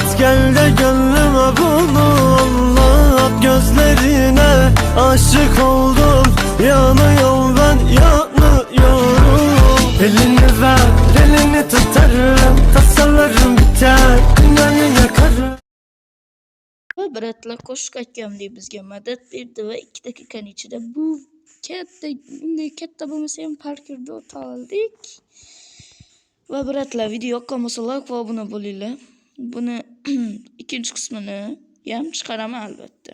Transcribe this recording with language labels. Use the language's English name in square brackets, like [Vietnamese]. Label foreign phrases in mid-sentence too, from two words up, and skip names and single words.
[Turkish] Gel de gönlüme bunu anlat. Gözlerine aşık oldum. Yanıyorum ben, yanıyorum. Elini ver, elini tutarım. Tasalarım biter, dünyayı yakarım. [Uzbek] Biratlar qo'shiq aytganimdek bizga madad berdi va 2 daqiqaning ichida bu katta bo'lmasa ham parkurda o'ta oldik. Va biratlar, video yoqqan bo'lsa like va obuna bo'linglar. Buni ikkinchi qismini ham chiqaraman albatta.